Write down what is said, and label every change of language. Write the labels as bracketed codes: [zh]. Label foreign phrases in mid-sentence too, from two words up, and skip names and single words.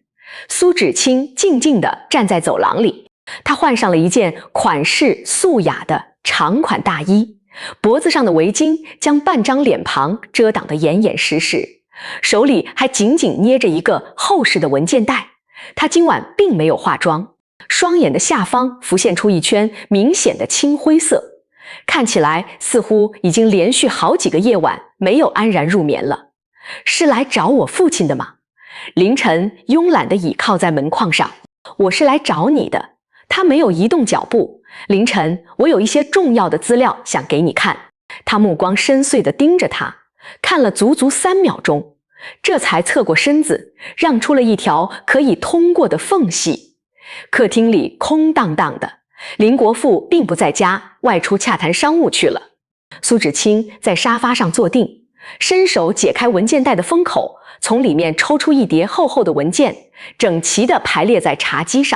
[zh] 蘇芷清靜靜地站在走廊裡，她換上了一件款式素雅的長款大衣，脖子上的圍巾將半張臉龐遮擋得嚴嚴實實，手裡還緊緊捏着一個厚實的文件袋。她今晚並沒有化妝，雙眼的下方浮現出一圈明顯的青灰色，看起來似乎已經連續好幾個夜晚沒有安然入眠了。是來找我父親的嗎？凌晨慵懶地倚靠在門框上。我是来找你的。他沒有移動腳步。凌晨，我有一些重要的資料想給你看。他目光深邃地盯着他，看了足足3 秒鐘，這才側過身子，讓出了一條可以通過的縫隙。客廳裡空蕩蕩的，林國富並不在家，外出洽談商務去了。蘇芷清在沙發上坐定，伸手解開文件袋的封口，從裡面抽出一疊厚厚的文件，整齊地排列在茶几上。